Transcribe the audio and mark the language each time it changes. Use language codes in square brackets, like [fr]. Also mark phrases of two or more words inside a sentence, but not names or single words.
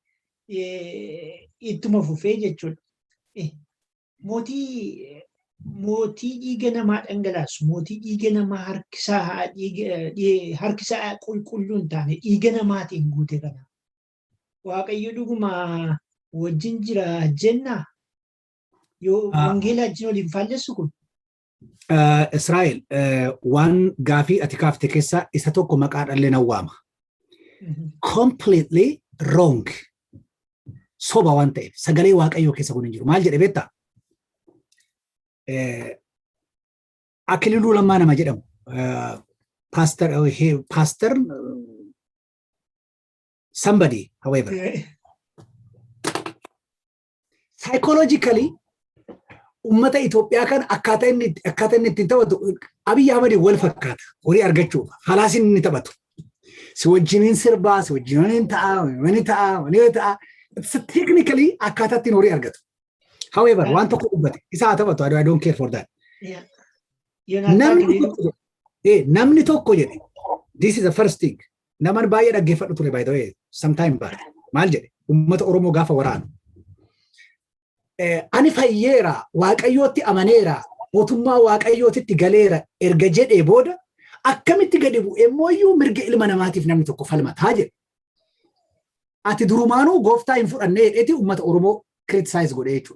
[om] Ittuma fufee jechuudha. Mootii dhiiga namaa dhangalaasu, mootii dhiiga namaa harkisaa qulqulluu hin taane dhiiga namaatiin guute kana. Waaqayyo dhuguma wajjin jira jenna yoo wangeela wajjin waliin faallessu kun. Israa'el waan gaafii ati kaafte keessaa isa tokko maqaa dhallee nan waama. [en] Completely wrong. [om] Soba waan ta'eef sagalee Waaqayyoo keessa kun hin jiru. Maal jedhe beektaa? Akililuu Lammaa nama jedhamu. [en] Pastor somebody, however. Psychologically, [om] ummata Itoophiyaa kan akkaataa inni ittiin taphatu Abiyyi Ahmad wal fakkaata. Horii argachuuf halaasin inni taphatu. Si wajjiniin sirbaa, si wajjiniin ta'a. Technically akkaataa ittiin horii argatu. However, waan tokko dubbate isa haa taphatu. [en] I don't care for that. [om] Namni tokko jedhe. [en] This is the first thing. [om] Naman baay'ee dhaggeeffadhu ture [en] by the way, sometime back. [om] Maal jedhe? Uummata Oromoo gaafa waraanu. Ani fayyeera, Waaqayyootti amaneera, mootummaa Waaqayyootitti galeera erga jedhee booda akkamitti gadi bu'ee mooyyuu mirga ilma namaatiif namni tokko falmataa jedhe. Ati durumaanuu gooftaa hin fudhannee jedheeti uummata Oromoo criticize godhee jechuudha.